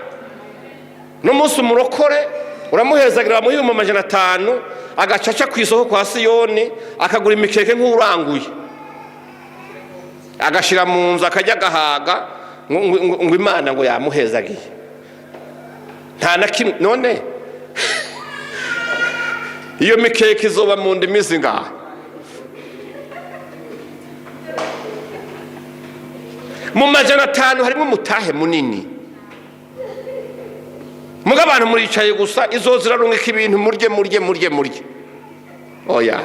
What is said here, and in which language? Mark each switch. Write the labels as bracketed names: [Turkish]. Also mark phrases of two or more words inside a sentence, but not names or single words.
[Rundi] No munsi umurokore uramuhezagira mu 500, agacaca ku isoko kwa Siyoni, akagura imikeke nk'uranguye, agashira mu nzu akajya gahaga, ngo Imana ngo yamuhezagiye. Nta na kimwe. None iyo mikeke izoba mu ndimi zingahe? Mu 500 harimo umutahe munini. Muga abantu muricaye gusa izozirarungika ibintu murye. Oya.